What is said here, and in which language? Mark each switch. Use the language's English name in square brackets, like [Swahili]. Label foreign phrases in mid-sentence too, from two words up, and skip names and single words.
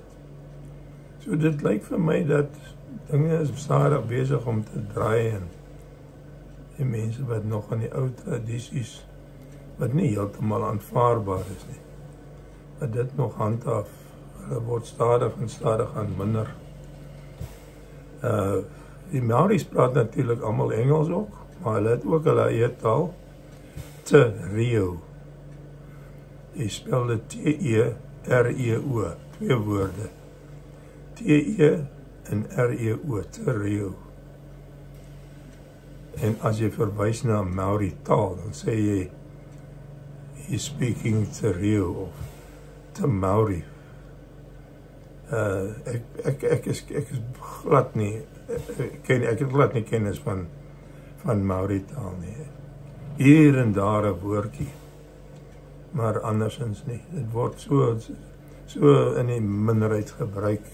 [Afrikaans] So dit lyk vir my dat dinge is stadig besig om te draai, en die mense wat nog aan die ou tradisies wat nie heeltemal aanvaarbaar is nie, wat dit nog handhaaf, hulle word stadig en stadig aan minder. Die Maoris praat natuurlik almal Engels ook, maar hulle het ook hulle eie taal, Te Reo. Jy spel dit T-E-R-E-O, 2 woorde. T-E en R-E-O, Te Reo. En as jy verwys na Maori taal, dan sê jy [English] he's speaking [Afrikaans] Te Reo of Te Maori. Ek is glad nie, ek het glad nie kennis van Maori taal nie. Hier en daar 'n woordjie, maar andersins nie. Dit word so in die minderheid gebruik.